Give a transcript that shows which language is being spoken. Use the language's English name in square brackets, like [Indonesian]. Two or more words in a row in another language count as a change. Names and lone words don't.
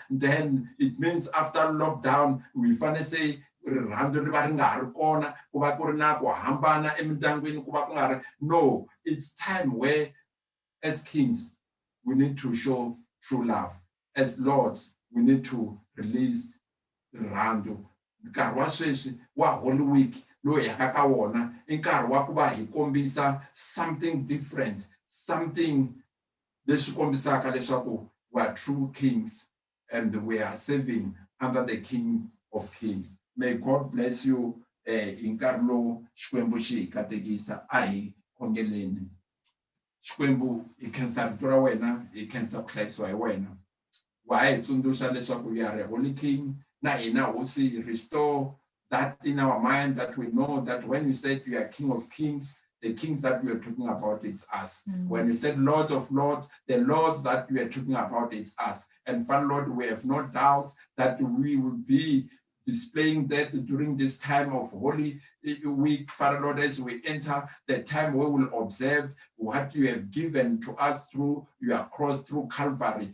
[English] Then it means after lockdown, we finally say, no, it's time where as kings we need to show true love. As lords, we need to release rando. [Tsonga] Nkarhi wa sweswi wa Holy Week lo ya ka wona nkarhi wa ku va hi kombisa [English] something different, something [Tsonga] leswi kombisaka leswaku [English] we are true kings and we are serving under the King of Kings. May God bless you. [Tsonga] Nkarhi lowu Xikwembu xi hi katekisa a hi khongeleni. Xikwembu hi khensa rito ra wena, hi khensa ku hlayisiwa hi wena. Wa hi tsundzuxa leswaku [English] we are a holy king. [Tsonga] Na hina hosi, [English] restore that in our mind, that we know that when you said we are King of Kings, the kings that we are talking about, it's us. When you said Lords of Lords, the lords that we are talking about, it's us. And Father Lord, we have no doubt that we will be displaying that during this time of Holy Week, Father Lord, as we enter the time where we will observe what you have given to us through your cross, through Calvary.